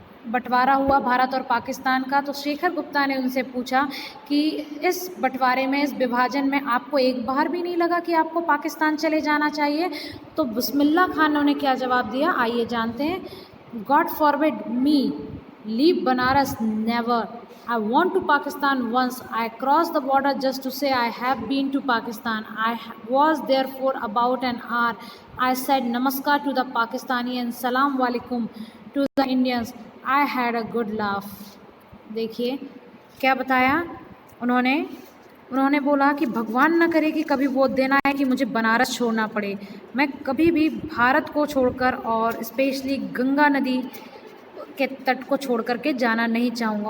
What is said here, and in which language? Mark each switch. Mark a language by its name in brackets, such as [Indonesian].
[Hindi] बंटवारा हुआ भारत और पाकिस्तान का, तो शेखर गुप्ता ने उनसे पूछा कि इस बंटवारे में, इस विभाजन में आपको एक बार भी नहीं लगा कि आपको पाकिस्तान चले जाना चाहिए? तो बिस्मिल्लाह खान ने क्या जवाब दिया, आइए जानते हैं। [English] God forbid me leave Banaras, never. I went to Pakistan once. I crossed the border just to say I have been to Pakistan. I was there for about an hour. I said namaskar to the Pakistani and salam walaikum to the Indians. I had a good laugh. [Hindi] देखिए क्या बताया उन्होंने बोला कि भगवान ना करे कि कभी वो दिन आए कि मुझे बनारस छोड़ना पड़े। मैं कभी भी भारत को छोड़कर और स्पेशली गंगा नदी के तट को छोड़ करके जाना नहीं चाहूँगा।